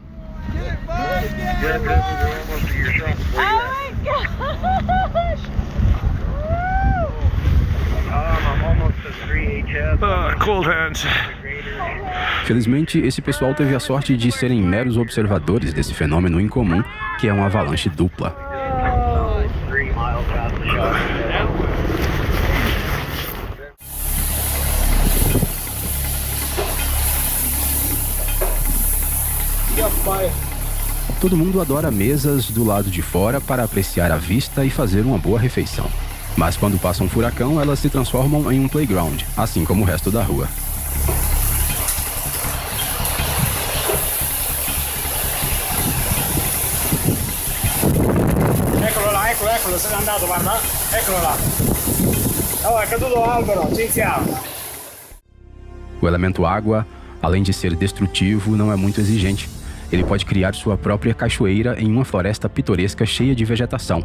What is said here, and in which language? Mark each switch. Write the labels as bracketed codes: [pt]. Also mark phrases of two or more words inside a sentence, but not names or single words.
[en] Cold hands. [pt] Felizmente, esse pessoal teve a sorte de serem meros observadores desse fenômeno incomum, que é uma avalanche dupla. Todo mundo adora mesas do lado de fora para apreciar a vista e fazer uma boa refeição. Mas quando passa um furacão, elas se transformam em um playground, assim como o resto da rua. [it] Eccolo, se n'è andato, guarda. Eccolo là. Oh, è caduto l'albero, ci siamo. [pt] O elemento água, além de ser destrutivo, não é muito exigente. Ele pode criar sua própria cachoeira em uma floresta pitoresca cheia de vegetação.